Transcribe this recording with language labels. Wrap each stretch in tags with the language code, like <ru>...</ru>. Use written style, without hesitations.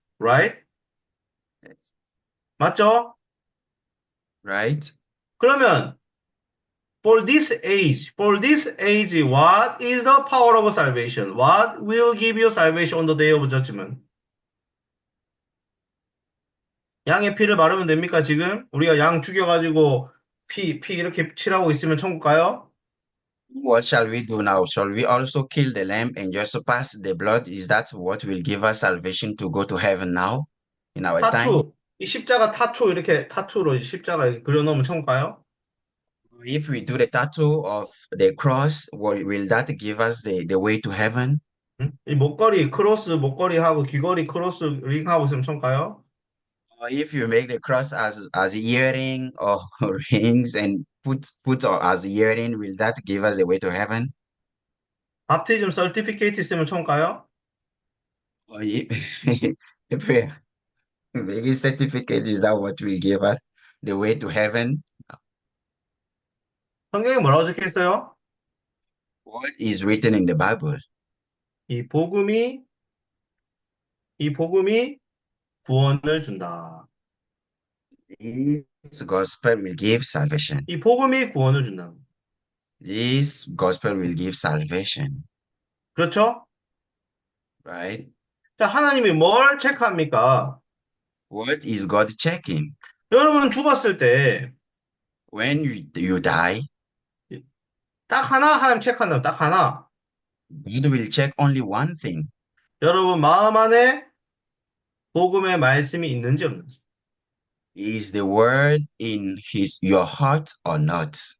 <en>Right?</en> <ko>맞죠?</ko> <en>Right?</en> <ko>그러면</ko> <en>for this age, what is the power of salvation? What will give you salvation on the day of judgment?</en> <ko>양의 피를 바르면 됩니까, 지금? 우리가 양 죽여가지고 피 이렇게 칠하고 있으면 천국 가요?</ko> <en>What shall we do now? Shall we also kill the lamb and just pass the blood? Is that what will give us salvation to go to heaven now in our time?</en> <ko>타투. 이 십자가 타투 이렇게 타투로 십자가 이렇게 그려놓으면 천국 가요?</ko> <en>If we do the tattoo of the cross, will that give us the way to heaven?</en> <ko>응? 이 목걸이 크로스 목걸이하고 귀걸이 크로스 링하고 있으면 천국 가요?</ko> <en>Or if you make the cross as earring or rings and put as earring, will that give us the way to heaven?</en> <ko>밥티즘 서티피케이트 있으면 천국 가요?</ko> <en>Or if, if we make a certificate, is that what will give us the way to heaven?</en> <ko>성경에 뭐라고 적혀 있어요?</ko> <en>What is written in the Bible?</en> <ko>이 복음이 이 복음이 구원을 준다.</ko> <en>This gospel will give salvation.</en> <ko>이 복음이 구원을 준다.</ko> <en>This gospel will give salvation,</en> <ko>그렇죠?</ko> <en>right?</en> <ko>자, 하나님이 뭘 체크합니까?</ko> <en>What is God checking?</en> <ko>여러분 죽었을 때</ko> <en>When you die,</en> <ko>딱 하나 하나님 체크한다면 딱 하나.</ko> <en>God will check only one thing.</en> <ko>여러분 마음 안에 복음의 말씀이 있는지 없는지.</ko> <en>Is the word in your heart or not?</en>